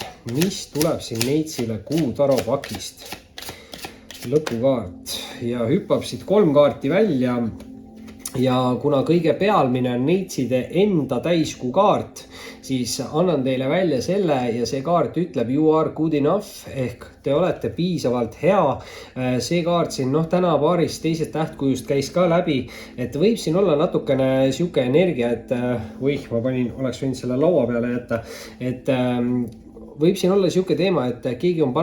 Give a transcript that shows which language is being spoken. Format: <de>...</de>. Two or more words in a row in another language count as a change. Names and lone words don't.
<et>Mis tuleb siin neitsile kuutaro pakist? Lõpukaart ja hüppab siit 3 kaarti välja. ja kuna kõige pealmine on neitside enda täiskuu kaart, siis annan teile välja selle ja see kaart ütleb</et> <en>you are good enough</en> <et>ehk te olete piisavalt hea. See kaart siin täna paarist teisest tähtkujust käis ka läbi, et võib siin olla natukene siuke energia, et oleks võinud selle laua peale jätta, et võib siin olla siuke teema, et keegi on</et>